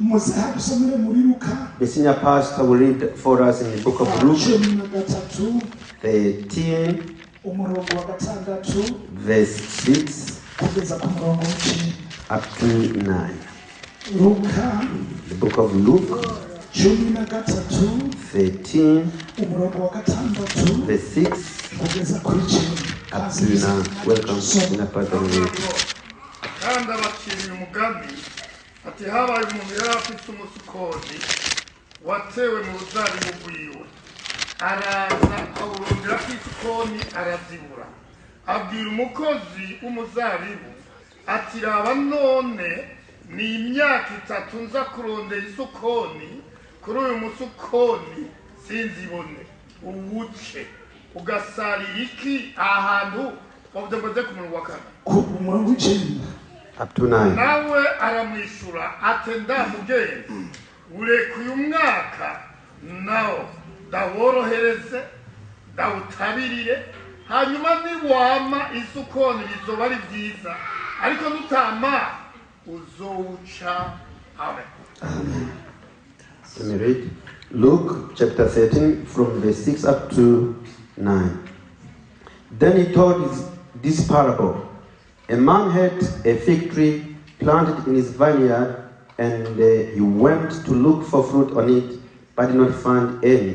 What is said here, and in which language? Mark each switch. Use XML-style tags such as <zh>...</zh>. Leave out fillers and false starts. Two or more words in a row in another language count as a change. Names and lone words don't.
<en>The senior pastor will read for us in the book of Luke 13, verse 6 up to 9. The book of Luke 13, verse 6 up to 9. Welcome, senior pastor.</en> <rn>kandi abaciriye umugambi ati habaye umuntu yari afite umusukoni watewe mu ruzabibu rwiwe araza awurondera ku isukoni arazibura abwira umukozi w'umuzabibu ati raba none ni imyaka 3 nza kurondera isukoni kuri uyu musukoni sinzibone uwuce ugasarira iki ahantu wavuze ku murongo wa 4</rn> <en>up to 9.</en> <rn>nawe aramwishura ati ureka uyu mwaka nawo ndaworohereze ndawutabirire hanyuma niwama isukoni bizoba ari byiza ariko nutama uzowuca. Amen.</rn> <en>Let me read Luke chapter 13 from verse 6 up to 9. Then he told this parable. A man had a fig tree planted in his vineyard, and he went to look for fruit on it, but did not find any.</en>